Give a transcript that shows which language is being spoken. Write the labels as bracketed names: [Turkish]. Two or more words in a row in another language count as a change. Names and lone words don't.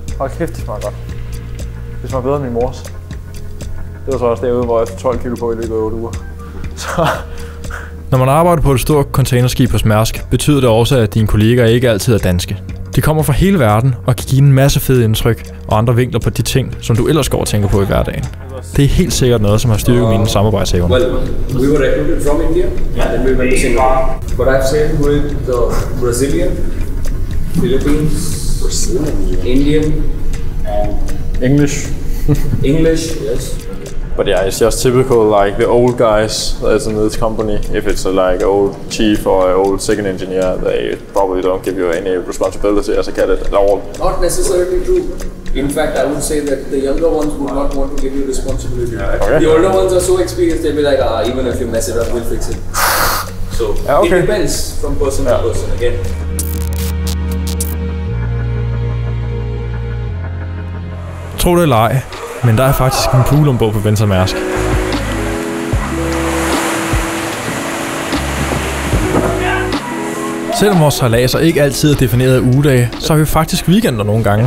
[Danish] Hold kæft, det smager godt. Det smager bedre end min mors. Det var så også derude, hvor jeg fik 12 kilo på i løbet af 8 uger. Så. Når man arbejder på et stort containerskib hos Mærsk, betyder det også, at dine kollegaer ikke altid er danske. De kommer fra hele verden og kan give en masse fede indtryk og andre vinkler på de ting, som du ellers går og tænker på i hverdagen. Det er helt sikkert noget, som har styrket mine samarbejdsevner. [English] Well, we were recruited from India, and we went to Singapore. But I've sailed with the Brazilian, Philippines, Indian, English. English, yes. But yeah, it's just typical, like the old guys that's in this company. If it's a like old chief or an old second engineer, they probably don't give you any responsibility as a cadet at all. Not necessarily true. In fact, I would say that the younger ones would not want to give you responsibility. Okay. The older ones are so experienced, they'll be like, even if you mess it up, we'll fix it. So it depends from person to person again. [Danish] Tro det eller ej, men der er faktisk en pool ombord på Venture Mærsk. Selvom vores sejladser ikke altid er defineret af ugedage, så har vi faktisk weekender nogle gange.